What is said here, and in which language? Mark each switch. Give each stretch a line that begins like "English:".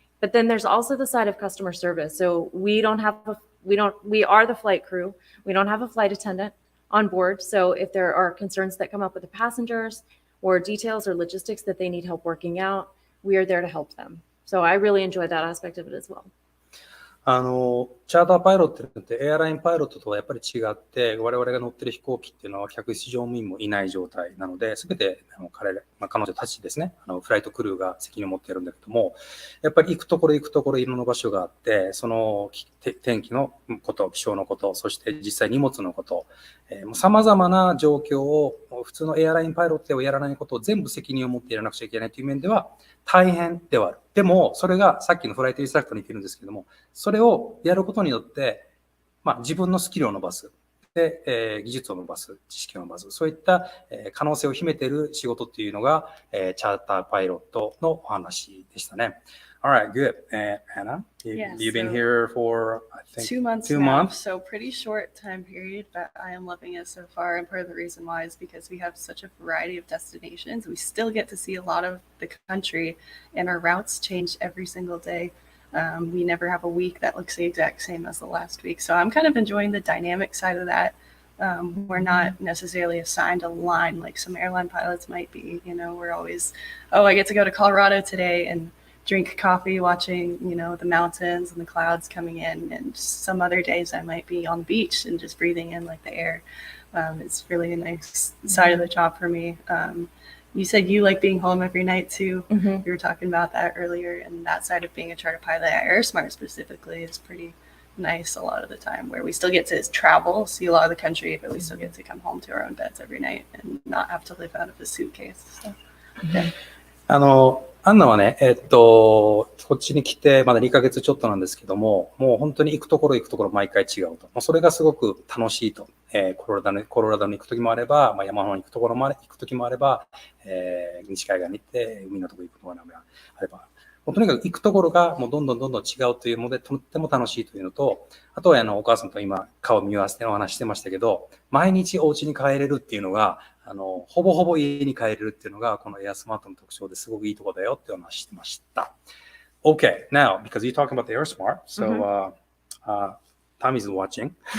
English: But then there's also the side of customer service. So we are the flight crew. We don't have a flight attendant on board. So if there are concerns that come up with the passengers or details or logistics that they need help working out, we are there to help them. So I really enjoy that aspect of it as well.
Japanese: チャーターパイロットってエアラインパイロットとはやっぱり違って、我々が乗ってる飛行機っていうのは客室乗務員もいない状態なので、すべて彼女たちですね、フライトクルーが責任を持ってやるんだけども、やっぱり行くところいろんな場所があって、その天気のこと、気象のこと、そして実際荷物のこと、様々な状況を普通のエアラインパイロットではやらないことを全部責任を持ってやらなくちゃいけないという面では大変ではある。でも、それがさっきのフライトインストラクターに言ってるんですけども、それをやることによって、自分のスキルを伸ばす。で、技術を伸ばす。知識を伸ばす。そういった、可能性を秘めている仕事っていうのが、チャーターパイロットのお話でしたね。
English: Alright, good. Anna, you've been here for, I think, 2 months. 2 now, months. So pretty short time period, but I am loving it so far. And part of the reason why is because we have such a variety of destinations. We still get to see a lot of the country, and our routes change every single day. We never have a week that looks the exact same as the last week. So I'm kind of enjoying the dynamic side of that. We're not necessarily assigned a line like some airline pilots might be. You know, we're always, I get to go to Colorado today and drink coffee watching, the mountains and the clouds coming in. And some other days I might be on the beach and just breathing in like the air. It's really a nice side of the job for me. You said you like being home every night too. Mm-hmm. We were talking about that earlier, and that side of being a charter pilot at AirSmart specifically is pretty nice a lot of the time, where we still get to travel, see a lot of the country, but we still get to come home to our own beds every night and not have to live out of a suitcase. So, yeah.
Japanese: アンナはね、こっちに来てまだ2ヶ月ちょっとなんですけども、もう本当に行くところ毎回違うと。それがすごく楽しいと。コロラドに行くときもあれば、山の方に行くときもあれば、西海岸に行って海のところに行くところもあれば、もうとにかく行くところがもうどんどん違うというので、とっても楽しいというのと、あとはお母さんと今顔を見合わせてお話してましたけど、毎日お家に帰れるっていうのが、ほぼほぼ家に帰れるっていうのが、このエアスマートの特徴ですごくいいところだよってお話してました。
English: Okay, now, because you're talking about the AirSmart, so Tom is watching.